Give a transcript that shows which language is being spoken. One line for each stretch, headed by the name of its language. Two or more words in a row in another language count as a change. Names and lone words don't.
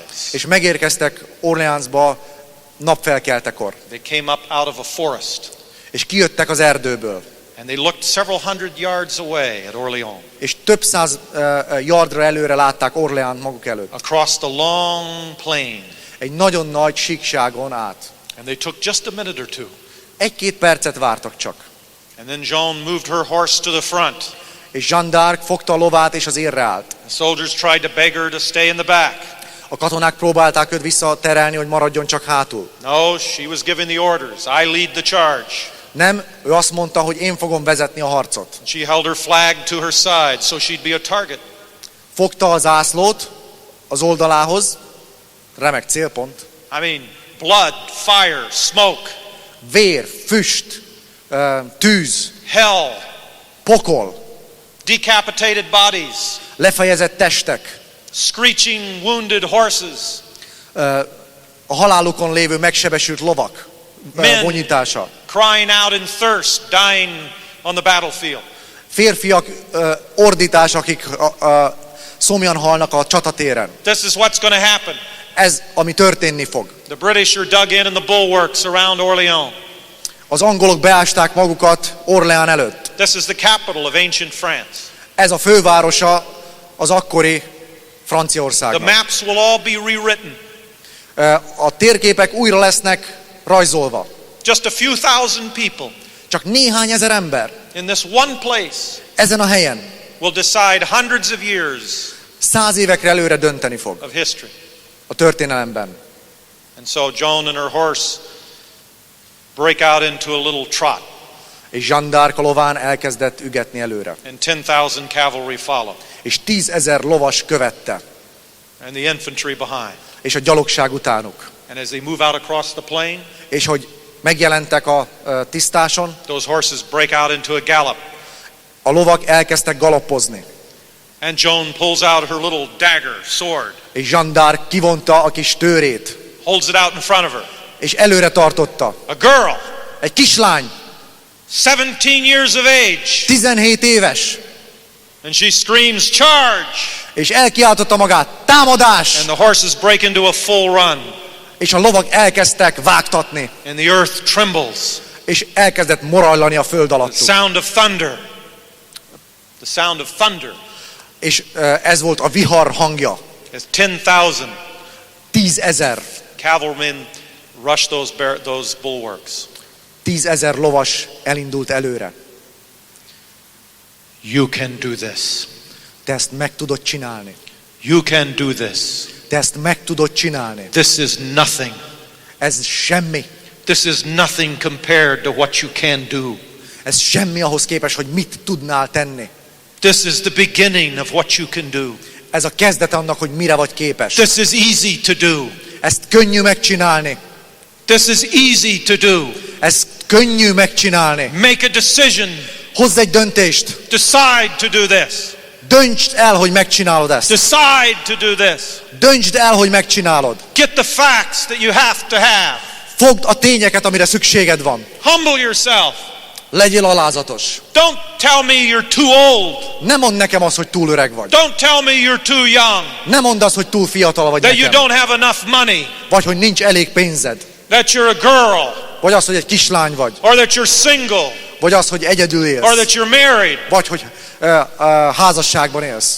Hungarian: És megérkeztek Orleansba napfelkeltekor.
English: They came up out of a forest.
Hungarian: És kijöttek az erdőből.
English: And they looked several hundred yards away at Orléans.
Hungarian: És több száz yardra előre látták Orleans maguk előtt.
English: Across the long plain.
Hungarian: Egy nagyon nagy síkságon át.
English: And they took just a minute or two.
Hungarian: 1-2 percet vártak csak.
English: And then Joan moved her horse to the front.
Hungarian: És Jeanne d'Arc fogta a lovát és az érre állt.
English: The soldiers tried to beg her to stay in the back.
Hungarian: A katonák próbálták őt visszaterelni, hogy maradjon csak hátul.
English: No, she was giving the orders. I lead the charge.
Hungarian: Nem, ő azt mondta, hogy én fogom vezetni a harcot.
English: She held her flag to her side so she'd be a target.
Hungarian: Fogta a zászlót az oldalához, remek célpont.
English: I mean, blood, fire, smoke,
Hungarian: Vér, füst, tűz,
English: hell,
Hungarian: pokol,
English: decapitated bodies,
Hungarian: lefejezett testek,
English: screeching wounded horses,
Hungarian: a halálukon lévő megsebesült lovak vonyítása.
English: crying out in thirst, dying on the battlefield.
Hungarian: Férfiak ordítás, akik szomjan halnak a csatatéren.
English: This is what's going to happen.
Hungarian: Ez, ami történni fog.
English: The British are dug in the bulwarks around Orléans.
Hungarian: Az angolok beásták magukat Orleans előtt.
English: This is the capital of ancient France.
Hungarian: Ez a fővárosa az akkori
English: The
Hungarian: Franciaországnak.
English: maps will all be rewritten.
Hungarian: A térképek újra lesznek rajzolva.
English: Just a few thousand people
Hungarian: Csak néhány ezer ember
English: in this one place
Hungarian: ezen a helyen
English: will decide hundreds of years
Hungarian: 100 évekre előre dönteni fog
English: of history.
Hungarian: a történelemben.
English: And so Joan and her horse break out into a little trot,
Hungarian: És Jeanne d'Arc a lován elkezdett ügetni előre.
English: and 10,000 cavalry follow,
Hungarian: És 10 000 lovas követte,
English: and the infantry behind.
Hungarian: és a gyalogság utánuk.
English: And as they move out across the plain,
Hungarian: És hogy megjelentek a tisztáson,
English: those horses break out into a gallop.
Hungarian: a lovak elkezdtek galoppozni.
English: And Joan pulls out her little dagger, sword,
Hungarian: És Jeanne d'Arc kivonta a kis tőrét,
English: holds it out in front of her.
Hungarian: és előre tartotta.
English: A girl,
Hungarian: Egy kislány,
English: 17 years of age,
Hungarian: 17 éves,
English: and she screams, "Charge!"
Hungarian: és elkiáltotta magát, támadás!
English: And the horses break into a full run,
Hungarian: És a lovak elkezdtek vágtatni,
English: and the earth trembles.
Hungarian: és elkezdett morajlani a föld
English: The
Hungarian: alattuk.
English: sound of thunder. The sound of thunder.
Hungarian: És ez volt a vihar hangja.
English: As 10,000
Hungarian: 10 000,
English: cavalrymen rush those bulwarks.
Hungarian: 10 000 lovas elindult előre.
English: You can do this.
Hungarian: Te ezt meg tudod csinálni.
English: You can do this.
Hungarian: Te ezt meg tudod csinálni.
English: This is nothing.
Hungarian: Ez semmi.
English: This is nothing compared to what you can do.
Hungarian: Ez semmi ahhoz képest, hogy mit tudnál tenni.
English: This is the beginning of what you can do.
Hungarian: Ez a kezdete annak, hogy mire vagy képes.
English: This is easy to do.
Hungarian: Ezt könnyű megcsinálni.
English: This is easy to do.
Hungarian: Ez könnyű megcsinálni.
English: Make a decision.
Hungarian: Hozz egy döntést.
English: Decide to do this.
Hungarian: Döntsd el, hogy megcsinálod ezt.
English: Decide to do this.
Hungarian: Döntsd el, hogy megcsinálod.
English: Get the facts that you have to have.
Hungarian: Fogd a tényeket, amire szükséged van.
English: Humble yourself.
Hungarian: Legyél alázatos.
English: Don't tell me you're too old.
Hungarian: Ne mondd nekem azt, hogy túl öreg vagy.
English: Don't tell me you're too young.
Hungarian: Ne mondd azt, hogy túl fiatal vagy
English: That you
Hungarian: nekem.
English: don't have enough money.
Hungarian: Vagy hogy nincs elég pénzed.
English: That you're a girl.
Hungarian: Vagy az, hogy egy kislány vagy.
English: Or that you're single.
Hungarian: Vagy az, hogy egyedül
English: Or
Hungarian: élsz.
English: that you're married.
Hungarian: Vagy hogy házasságban élsz.